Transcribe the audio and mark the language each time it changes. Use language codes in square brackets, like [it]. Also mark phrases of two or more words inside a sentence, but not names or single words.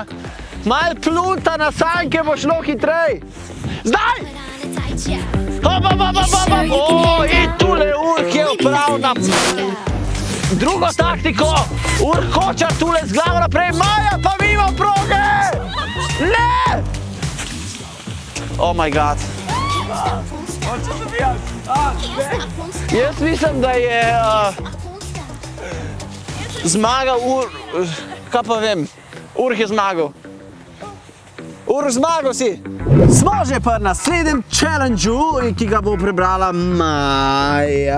[sl] Mal plunta na sanke bo šlo hitrej. Zdaj! In tule Urh je opravil na drugo taktiko. Urh Kočar tule z glavo naprej. Maja pa mimo proge! Ne! [en] Oh my god. [sl] Jaz mislim, da je zmagal kaj pa vem, Urh je zmagal. Urh, zmagal si! Smo že pri naslednjem challenge-u, ki ga bo prebrala Maja.